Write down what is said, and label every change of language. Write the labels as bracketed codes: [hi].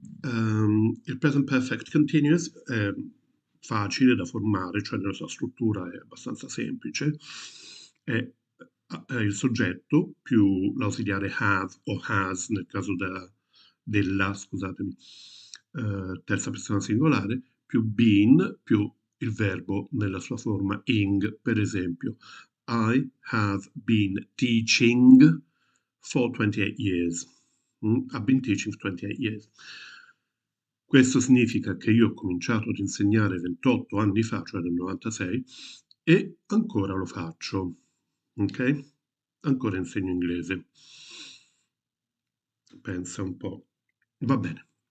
[it] Il present perfect continuous è facile da formare, cioè nella sua struttura è abbastanza semplice. È il soggetto più l'ausiliare have o has nel caso della, scusatemi, terza persona singolare, più been, più il verbo nella sua forma ing. [en] Per esempio, I have been teaching for 28 years. I've been teaching for 28 years. [it] Questo significa che io ho cominciato ad insegnare 28 anni fa, cioè nel 96, e ancora lo faccio. Ok? Ancora insegno inglese. Pensa un po'. Va bene.